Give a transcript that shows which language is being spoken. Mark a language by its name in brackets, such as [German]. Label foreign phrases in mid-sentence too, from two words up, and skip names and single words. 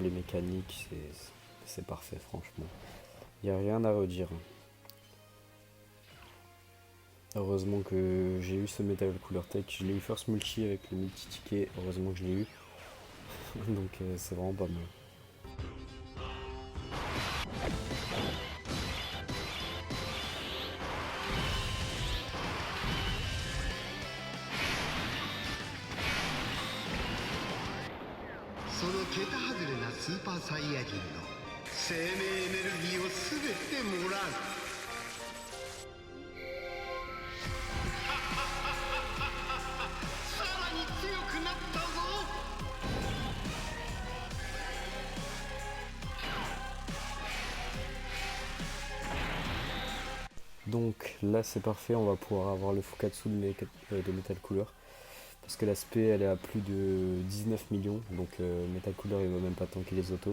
[French] Les mécaniques, c'est parfait, franchement. Il n'y a rien à redire. Heureusement que j'ai eu ce Metal Cooler Tech. Je l'ai eu first multi avec le multi-ticket. Heureusement que je l'ai eu. Donc c'est vraiment pas mal. [Japanese] その桁外れなスーパーサイヤ人の生命エネルギーを全てもらう。さらに強くなったぞ。 [French] Donc là c'est parfait, on va pouvoir avoir le Fukatsu de Metal Cooler. Parce que l'aspect elle est à plus de 19 millions, donc Metal Cooler il va même pas tanker les autos.